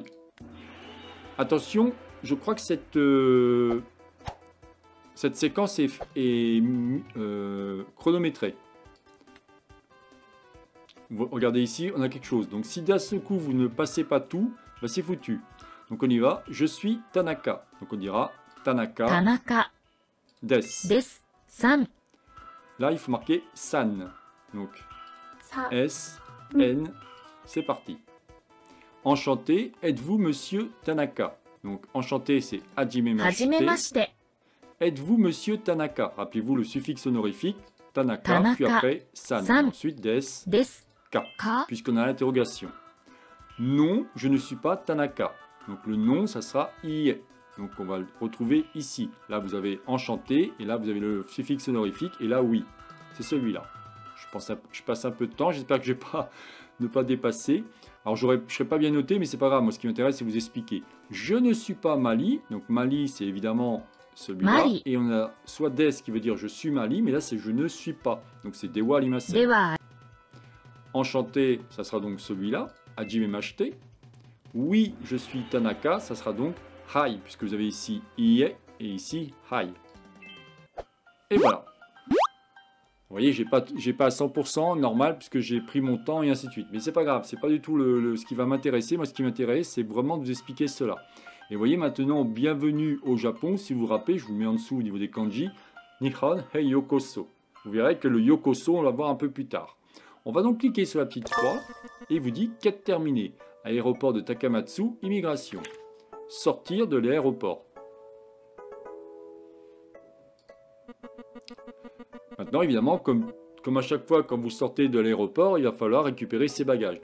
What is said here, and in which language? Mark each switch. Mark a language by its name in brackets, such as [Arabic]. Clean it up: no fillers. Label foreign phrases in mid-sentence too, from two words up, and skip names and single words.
[French] Attention, je crois que cette séquence est chronométrée. Regardez ici, on a quelque chose. Donc si d'un seul coup vous ne passez pas tout, bah, c'est foutu. Donc on y va. Je suis Tanaka. Donc on dira Tanaka [Japanese] 田中 des. ですさん [French] Là il faut marquer san. Donc [Japanese] さ [French] S, N, c'est parti. Enchanté, êtes-vous Monsieur Tanaka? Donc enchanté c'est [Japanese] はじめ hajimemashite. まして [French] Êtes-vous Monsieur Tanaka? Rappelez-vous le suffixe honorifique. Tanaka, Tanaka, puis après san. san. Ensuite des, [Japanese] です ka. か [French] Puisqu'on a l'interrogation. Non, je ne suis pas Tanaka. Donc le nom, ça sera ie. Donc on va le retrouver ici. Là, vous avez enchanté, et là, vous avez le suffixe honorifique, et là, oui. C'est celui-là. Je passe un peu de temps, j'espère que je ne vais pas ne pas dépasser. Alors, je ne serai pas bien noté, mais c'est pas grave. Moi, ce qui m'intéresse, c'est vous expliquer. Je ne suis pas Mali. Donc Mali, c'est évidemment celui-là. Mari. Et on a soit des qui veut dire je suis Mali, mais là c'est je ne suis pas. Donc c'est [Japanese] ではありません. では [French] Enchanté, ça sera donc celui-là, hajimemashite. Oui, je suis Tanaka, ça sera donc hai, puisque vous avez ici ie et ici hai. Et voilà. Vous voyez, j'ai pas à 100% normal, puisque j'ai pris mon temps et ainsi de suite. Mais c'est pas grave, c'est pas du tout ce qui va m'intéresser. Moi, ce qui m'intéresse, c'est vraiment de vous expliquer cela. Et vous voyez maintenant, bienvenue au Japon. Si vous vous rappelez, je vous mets en dessous au niveau des kanji. [Japanese] 日本へようこそ. [French] Vous verrez que le yokoso, on va voir un peu plus tard. On va donc cliquer sur la petite croix et vous dit quête terminée. Aéroport de Takamatsu, immigration. Sortir de l'aéroport. Maintenant, évidemment, comme à chaque fois quand vous sortez de l'aéroport, il va falloir récupérer ses bagages.